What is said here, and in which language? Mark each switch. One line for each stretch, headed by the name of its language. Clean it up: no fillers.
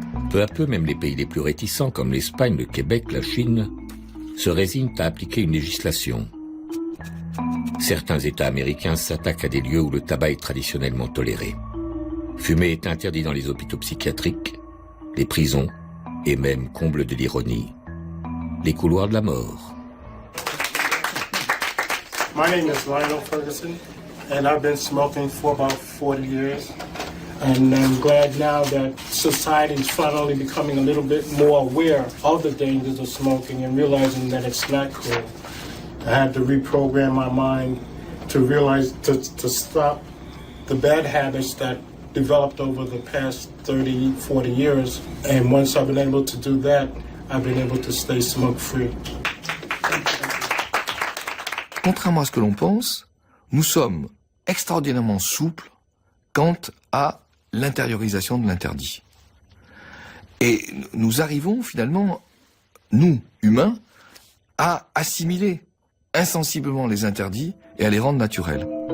French: Peu à peu, même les pays les plus réticents, comme l'Espagne, le Québec, la Chine, se résignent à appliquer une législation. Certains États américains s'attaquent à des lieux où le tabac est traditionnellement toléré. Fumer est interdit dans les hôpitaux psychiatriques, les prisons, et même, comble de l'ironie, les couloirs de la mort.
English: My name is Lionel Ferguson, and I've been smoking for about 40 years. And I'm glad now that society is finally becoming a little bit more aware of the dangers of smoking and realizing that it's not cool. I had to reprogram my mind to realize to stop the bad habits that developed over the past 30, 40 years. And once I've been able to do that, I've been able to stay smoke-free.
French: Contrairement à ce que l'on pense, nous sommes extraordinairement souples quant à l'intériorisation de l'interdit. Et nous arrivons finalement, nous, humains, à assimiler insensiblement les interdits et à les rendre naturels.